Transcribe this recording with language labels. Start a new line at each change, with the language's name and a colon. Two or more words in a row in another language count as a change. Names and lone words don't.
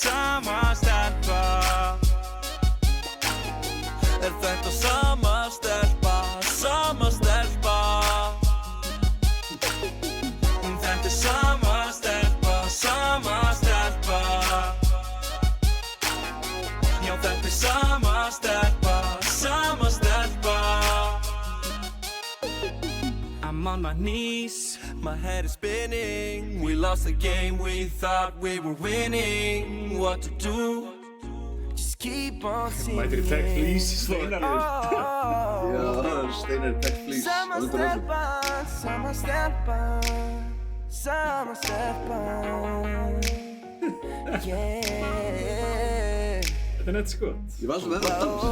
Icelandic: Þetta sama stelpa Þetta sama stelpa Já, þetta sama stelpa
English: I'm on my knees, my head is spinning We lost the game, we thought we were winning What to do? Just keep on singing
Icelandic: Mætir í Tech Fleece, Steinar. Já, Steinar Tech Fleece. Sama stelpa Yeah Þetta er nett skot. Ég var svo með þetta dans.